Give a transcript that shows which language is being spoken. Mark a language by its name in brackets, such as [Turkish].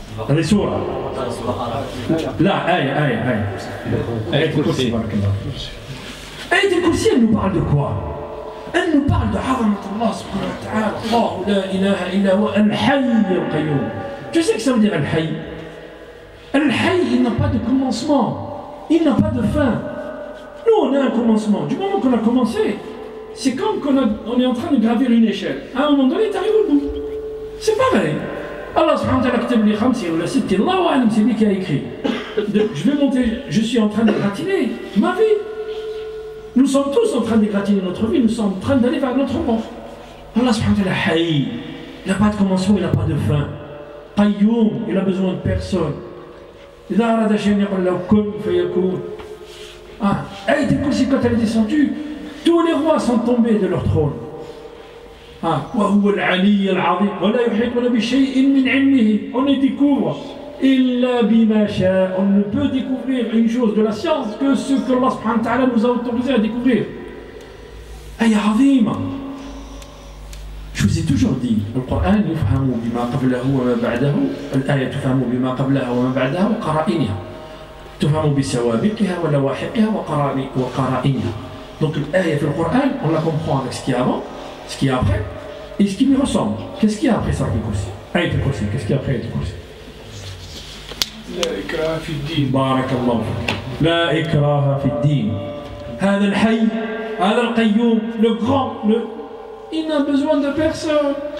[Arabic] هذه سورة لا آية الكرسي بارك الله آية الكرسي [French] elle nous parle de quoi? Elle nous parle de [Arabic] عظمة الله سبحانه وتعالى الله لا إله إلا هو الحي القيوم. [French] Tu sais que ça veut dire الحي. الحي il n'a pas de commencement, il n'a pas de fin. Nous on a un commencement, du moment qu'on a commencé c'est comme qu'on est en train de gravir une échelle. À un moment donné tu arrives au bout. C'est pareil. Allah subhanahu wa ta'ala [Arabic] كتب لي 50 ولا 60 الله أعلم [French] c'est lui qui a écrit. Je vais monter, je suis en train de gratiner ma vie. Nous sommes tous en train de gratiner notre vie, nous sommes en train d'aller vers notre mort. Allah subhanahu wa ta'ala hayy, il n'a pas de commencement, il n'a pas de fin. Qayyum, il a besoin de personne. [Arabic] إذا أراد شيئا يقول له كن فيكون. [French] Ayat al-Kursi quand elle est descendue, tous les rois sont tombés de leur trône. [Arabic] وهو العلي العظيم ولا يحيطون بشيء من علمه. [French] On ne découvre [Arabic] إلا بما شاء. [French] On ne peut découvrir une chose de la science que ce que Allah subhanahu wa ta'ala nous a autorisé à découvrir. [Arabic] آية عظيمة. [French] Je vous ai toujours dit, le Coran [Arabic] يفهم بما قبله وما بعده. الآية تفهم بما قبلها وما بعدها وقرائنها. تفهم بسوابقها ولواحقها وقرائنها. [French] Donc l'آية [Arabic] في القرآن [French] on la comprend avec ce qui est avant, ce qui est après et ce qui lui ressemble. Qu'est-ce qu'il y a après ça al-Kursi? Ayat al-Kursi, qu'est-ce qu'il y a après al-Kursi? [Arabic] لا إكراه في الدين. بارك الله فيك. لا إكراه في الدين. هذا الحي هذا القيوم [French] le grand il n'a besoin de personne.